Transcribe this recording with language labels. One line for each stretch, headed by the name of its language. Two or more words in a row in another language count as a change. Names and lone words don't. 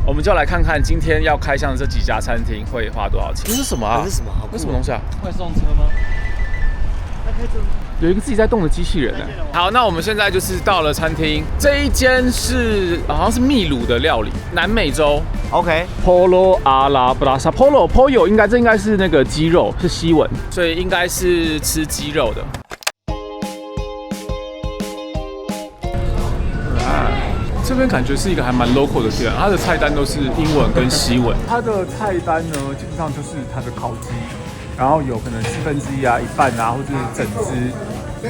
Chinese: 我们就来看看今天要开箱的这几家餐厅会花多少钱。这是什么啊？这是什么？那什么东西啊？快送车吗？那开车吗？有一个自己在动的机器人呢。好，那我们现在就是到了餐厅，这一间是好像是秘鲁的料理，南美洲。OK。
Spanish: Pollo a la brasa，
Chinese: Pollo 这应该是那个鸡肉，是西文，所以应该是吃鸡肉的。这边感觉是一个还蛮 local 的店，它的菜单都是英文跟西文。它的菜单呢，基本上就是它的烤鸡。然后有可能1/4啊、1半啊，或者是整只。